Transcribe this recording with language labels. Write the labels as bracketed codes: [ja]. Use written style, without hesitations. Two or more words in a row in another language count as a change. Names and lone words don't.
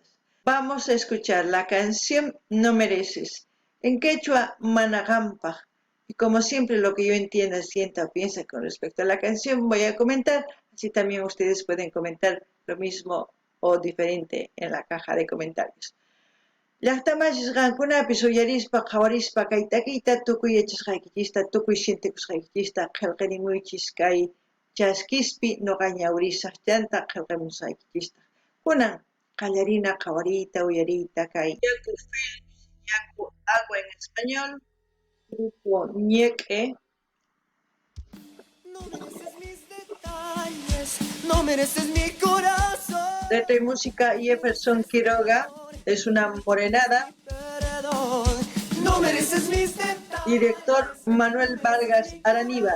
[es] Vamos a escuchar la canción No Mereces, en quechua Managampa. Y como siempre lo que yo entienda, sienta o piensa con respecto a la canción voy a comentar. Así también ustedes pueden comentar lo mismo o diferente en la caja de comentarios. [qu] Llaqtamashishqankunapi uyarispa qhawarispa kay takiyta tukuy yachasqaykichista tukuy sintikusqaykichista qillqarimuychis kay chaskispi noqa ñawrisaqllanta qillqamusqaykichista kunan qallarina qhawariyta uyariyta kay Yaku Films, Yaku [es] Agua en español, [qu] grupo ñeqe. [es] No mereces mis detalles, no mereces mi corazón. Letra y música Jefferson Quiroga. Es una morenada. No mereces mis detalles. Director Manuel Vargas Araníbar.